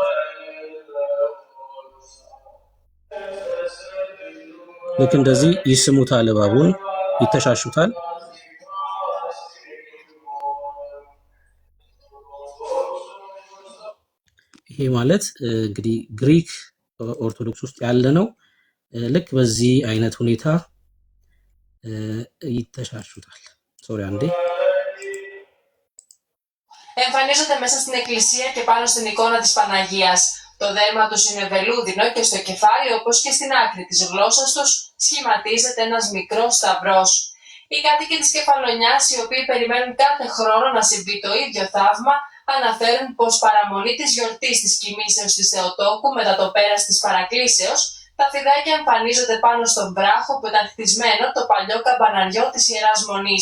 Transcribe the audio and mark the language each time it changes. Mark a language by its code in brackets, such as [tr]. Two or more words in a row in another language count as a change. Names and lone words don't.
[am] ልክ እንደዚህ ይስሙታል። እባቡን ይተሻሹታል። ይሄ ማለት እንግዲህ ግሪክ ኦርቶዶክስ ውስጥ ያለ ነው። ልክ በዚህ አይነት ሁኔታ ይተሻሹታል። ሶሪ አንዴ [el] Εμφανίζονται μέσα στην εκκλησία και πάνω στην εικόνα της Παναγίας. Το δέρμα τους είναι βελούδινο και στο κεφάλι, όπως και στην άκρη της γλώσσας τους, σχηματίζεται ένας μικρός σταυρός. Οι κάτοικοι της Κεφαλονιάς, οι οποίοι περιμένουν κάθε χρόνο να συμβεί το ίδιο θαύμα, αναφέρουν πως παραμονή της γιορτής της κοιμήσεως της Θεοτόκου μετά το πέρας της παρακλήσεως, τα φιδάκια εμφανίζονται πάνω στον βράχο που ήταν χτισμένο το παλιό καμπαναριό της Ιεράς Μονής.